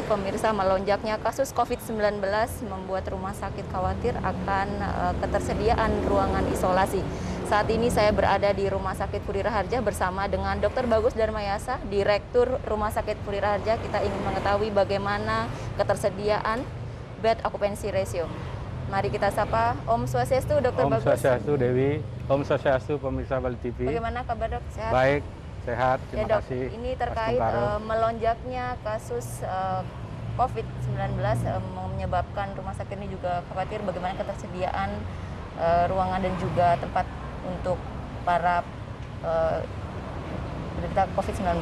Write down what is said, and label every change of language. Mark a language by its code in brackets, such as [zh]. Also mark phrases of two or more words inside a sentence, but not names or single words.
[id] Pemirsa, melonjaknya kasus COVID-19 membuat rumah sakit khawatir akan ketersediaan ruangan isolasi. Saat ini saya berada di Rumah Sakit Puri Raharja bersama dengan Dr. Bagus Darmayasa, Direktur Rumah Sakit Puri Raharja. Kita ingin mengetahui bagaimana ketersediaan [en] bed occupancy ratio. [id] Mari kita sapa. [ban] Om Swastiastu, [id] Dr. Bagus. [ban] Om Swastiastu, Dewi. Om Swastiastu, [id] pemirsa Bali TV. Bagaimana kabar, Dok? Sehat? Baik. Sehat, terima ya, Dok, kasih. ini terkait melonjaknya kasus COVID-19 menyebabkan rumah sakit ini juga khawatir bagaimana ketersediaan ruangan dan juga tempat untuk para penderita COVID-19.